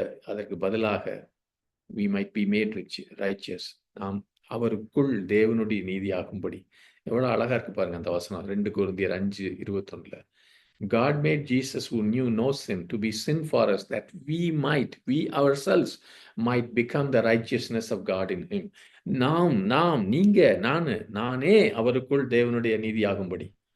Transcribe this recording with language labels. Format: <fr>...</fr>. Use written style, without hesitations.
<ta>அதற்கு பதிலாக</ta> <en>we might be made righteous.</en> <ta>நாம் அவருக்குள் தேவனுடைய நீதியாகும்படி. எவ்வளவு அழகா இருக்கு பாருங்க அந்த வசனம். 2 கொரிந்தியர் 5:21.</ta> <en>God made Jesus, who knew no sin, to be sin for us, that we ourselves might become the righteousness of God in him.</en> <ta>நீங்க, நானே அவருக்குள் தேவனுடைய நீதியாகும்படி.</ta>